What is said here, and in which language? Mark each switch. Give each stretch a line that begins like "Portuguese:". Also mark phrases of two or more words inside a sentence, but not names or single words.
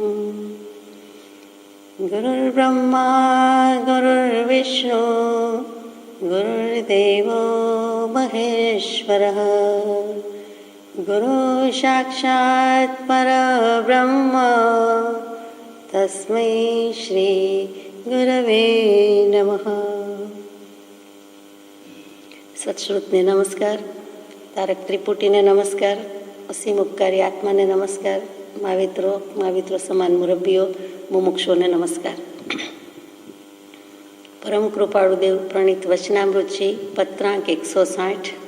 Sanskrit: गुरुर्ब्रह्मा गुरुर्विष्णु गुरुर्देवो महेश्वरः गुरुसाक्षात् परब्रह्म तस्मै श्री गुरवे नमः।
Gujarati: સત્શ્રુતને નમસ્કાર, તારક ત્રિપુટીને નમસ્કાર, અસીમ ઉપકારી આત્માને નમસ્કાર, માવિત્રો સમાન મુરબ્બીઓ મુમુક્ષોને નમસ્કાર. પરમ કૃપાળુદેવ પ્રણીત વચનામૃતજી પત્રાંક 160.